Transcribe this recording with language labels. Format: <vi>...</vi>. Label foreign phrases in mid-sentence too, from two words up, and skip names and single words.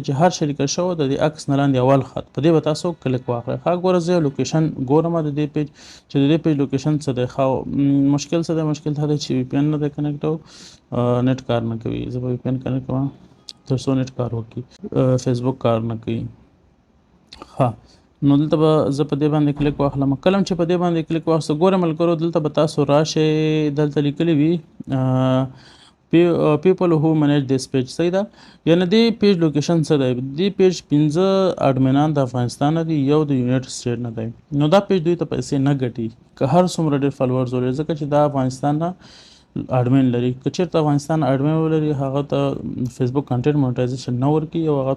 <ps>چې هر شي لیکل شوی د دې عکس نه لاندې اول خط په دې به تاسو کلیک واخلئ ښه ګوره زه یو لوکیشن ګورم د دې پیج چې د دې پیج لوکیشن څه دی ښه مشکل څه دی مشکل دا دی چې وی پی ان نه دی کنیکټ او نیټ کار نه کوي زه به وی پی ان کنیکټ کوم تر څو نیټ کار وکړي فیسبوک کار نه کوي ښه نو دلته به زه په دې باندې کلیک واخلم کله چې په دې باندې کلیک واخلم ګوره ملګرو دلته به تاسو راشئ دلته لیکلی وي</ps> <en>people who manage this page</en> <ps>صحیح ده یعنی دې پیج لوکیشن څه دی دې پیج 15 اډمینان د افغانستان دي یو د یونایټډ سټیټ نه دی نو دا پیج دوی ته پیسې نه ګټي که هر څومره ډېر فالوورز ولري ځکه چې دا افغانستان نه اډمین لري که چېرته افغانستان اډمین ولري هغه ته فیسبوک</ps> <en>content monetization</en> <ps>نه ورکوي او هغه</ps>